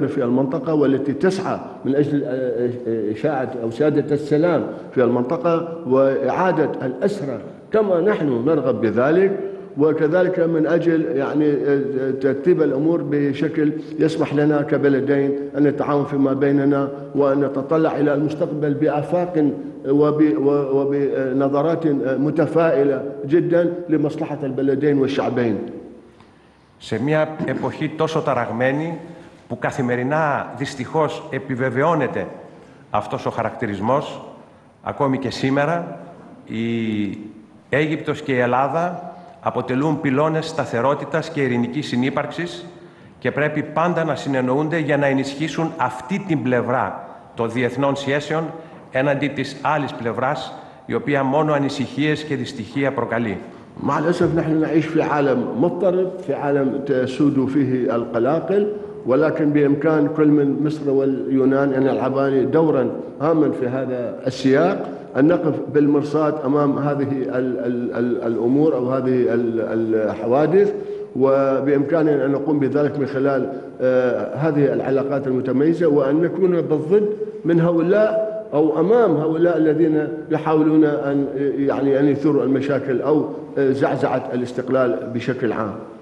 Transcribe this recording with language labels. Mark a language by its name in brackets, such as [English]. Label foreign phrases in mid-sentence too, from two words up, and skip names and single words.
[Arabic] في المنطقة والتي تسعى من أجل إشاعة أو سيادة السلام في المنطقة وإعادة الأسرى كما نحن نرغب بذلك، وكذلك من أجل يعني ترتيب الأمور بشكل يسمح لنا كبلدين أن نتعاون فيما بيننا وأن نتطلع إلى المستقبل بآفاق وبنظرات متفائلة جدا لمصلحة البلدين والشعبين. [Greek] Σε μια εποχή τόσο ταραγμένη που καθημερινά δυστυχώς επιβεβαιώνεται αυτός ο χαρακτηρισμός, ακόμη και σήμερα, η Αίγυπτος και η Ελλάδα αποτελούν πυλώνες σταθερότητας και ειρηνικής συνύπαρξης και πρέπει πάντα να συνεννοούνται για να ενισχύσουν αυτή την πλευρά των διεθνών σχέσεων έναντι της άλλης πλευράς, η οποία μόνο ανησυχίες και δυστυχία προκαλεί. [Arabic] مع الأسف نحن نعيش في عالم مضطرب، في عالم تسود فيه القلاقل، ولكن بإمكان كل من مصر واليونان أن يلعبان دورا هاما في هذا السياق، أن نقف بالمرصاد أمام هذه الأمور أو هذه الحوادث، وبإمكاننا أن نقوم بذلك من خلال هذه العلاقات المتميزة، وأن نكون بالضد من هؤلاء أو أمام هؤلاء الذين يحاولون أن يثيروا المشاكل أو زعزعة الاستقلال بشكل عام.